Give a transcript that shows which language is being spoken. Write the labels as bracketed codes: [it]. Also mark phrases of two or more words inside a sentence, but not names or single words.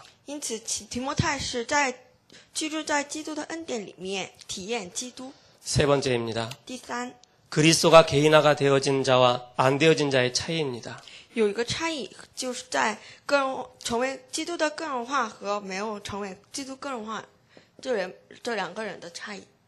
[zh] 因此，提摩太是居住在基督的恩典里面体验基督。 [ko] 세 번째입니다. [zh] 第三， [ko] 그리스도가 개인화가 되어진 자와 안 되어진 자의 차이입니다. [zh] 有一个差异，就是在成为基督的个人化和没有成为基督个人化这两个人的差异。